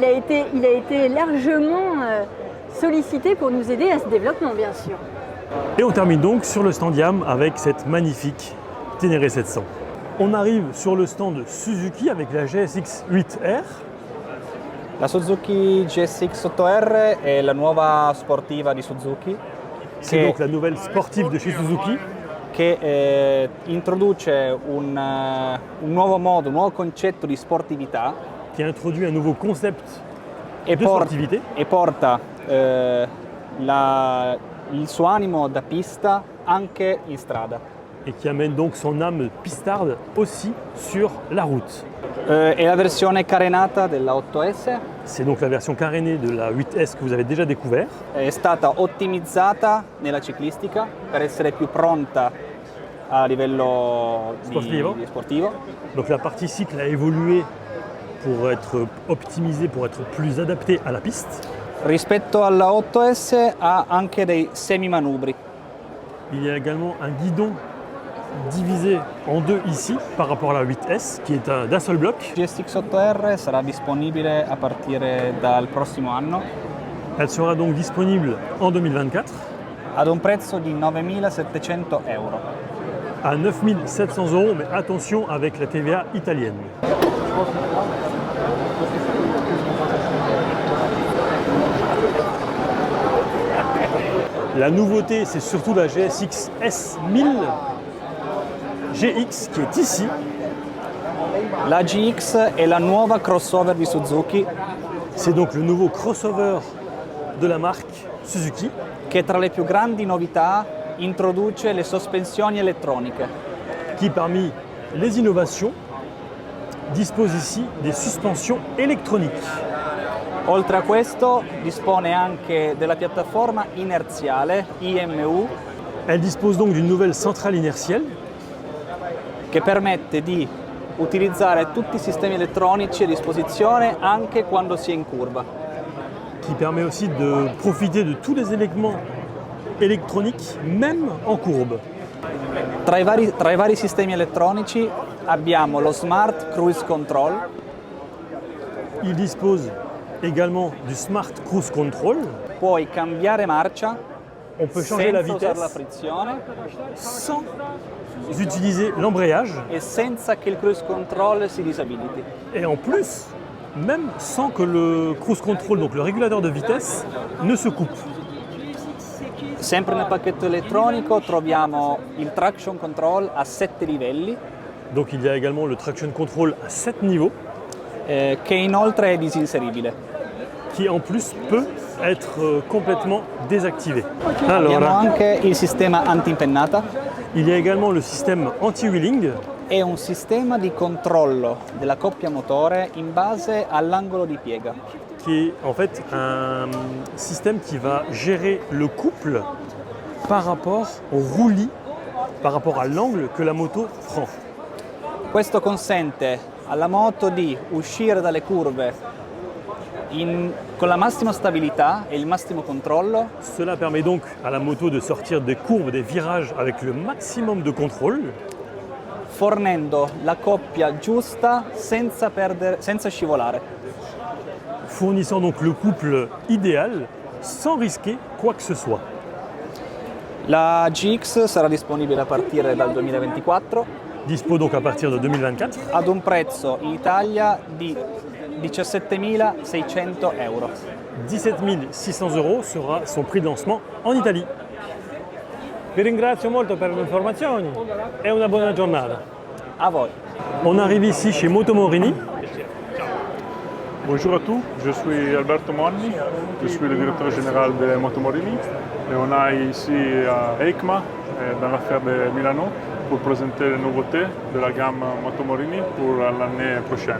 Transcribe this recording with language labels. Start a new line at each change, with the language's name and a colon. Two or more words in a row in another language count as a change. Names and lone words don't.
French: il a été largement sollicité pour nous aider à ce développement, bien sûr. Et on termine donc sur le stand YAM avec cette magnifique Ténéré 700. On arrive sur le stand Suzuki avec la GSX 8R.
Italian: La Suzuki GSX 8R è la nuova sportiva di Suzuki
French: C'est donc la nouvelle sportive de chez Suzuki
Italian: che introduce un nuovo modo, un nuovo concetto di sportività
French: qui a introduit un nouveau concept
Italian: e,
French: de sportivité
Italian: e porta il suo animo da pista anche in strada.
French: et qui amène donc son âme pistarde aussi sur la route.
Italian: È la versione carenata della 8S,
French: C'est donc la version carénée de la 8S que vous avez déjà découvert.
Italian: è stata ottimizzata nella ciclistica per essere più pronta a livello di sportivo.
French: Donc la partie cycle a évolué pour être optimisée, pour être plus adaptée à la piste.
Italian: Rispetto alla 8S ha anche dei semimanubri.
French: Il y a également un guidon divisé en deux ici par rapport à la 8S qui est d'un seul bloc.
Italian: GSX 8R sarà disponibile a partire dal prossimo anno
French: Elle sera donc disponible en 2024
Italian: ad un prezzo di 9.700 euro.
French: à 9 700 €, mais attention avec la TVA italienne. La nouveauté, c'est surtout la GSX S1000 GX qui est ici.
Italian: La GX è la nuova crossover di Suzuki
French: C'est donc le nouveau crossover de la marque Suzuki
Italian: che tra le più grandi novità introduce le sospensioni elettroniche.
French: qui, parmi les innovations, dispose ici des suspensions électroniques.
Italian: Oltre a questo dispone anche della piattaforma inerziale IMU
French: Elle dispose donc d'une nouvelle centrale inertielle
Italian: che permette di utilizzare tutti i sistemi elettronici a disposizione anche quando si è in curva.
French: qui permet aussi de profiter de tous les éléments électroniques, même en courbe.
Italian: Tra i vari sistemi elettronici abbiamo lo Smart Cruise Control,
French: Il dispose également du Smart Cruise Control.
Italian: puoi cambiare marcia
French: On peut changer la
Italian: senza usare la
French: vitesse
Italian: frizione
French: sans utiliser l'embrayage
Italian: e senza che il
English: cruise control
Italian: si disabiliti.
French: et en plus, même sans que le
English: cruise control,
French: donc le régulateur de vitesse, ne se coupe.
Italian: Sempre nel pacchetto elettronico troviamo il
English: traction control
Italian: a 7 livelli,
French: Donc il y a également le
English: traction control
French: à 7 niveaux
Italian: che inoltre è disinseribile.
French: qui en plus peut être complètement désactivé.
Italian: Abbiamo
French: Alors,
Italian: anche il sistema anti-impennata
French: il y a également le système anti-wheeling
Italian: e un sistema di controllo della coppia motore in base all'angolo di piega.
French: qui est en fait un système qui va gérer le couple par rapport au roulis, par rapport à l'angle que la moto prend.
Italian: Questo consente alla moto di uscire dalle curve con la massima stabilità e il massimo controllo,
French: Cela permet donc à la moto de sortir des courbes, des virages avec le maximum de contrôle,
Italian: fornendo la coppia giusta senza scivolare.
French: fournissant donc le couple idéal sans risquer quoi que ce soit.
Italian: La GX sarà disponibile a partire dal 2024
French: Dispo donc à partir de 2024
Italian: ad un prezzo in Italia di 17.600 euro.
French: 17 600 € sera son prix de lancement en Italie.
Italian: Vi ringrazio molto per le informazioni e una buona giornata. A voi.
French: On arrive ici chez Moto Morini Bonjour à tous, je suis Alberto Monni, je suis le directeur général de Motomorini et on est ici à EICMA, dans la fière de Milano, pour présenter les nouveautés de la gamme Motomorini pour l'année prochaine.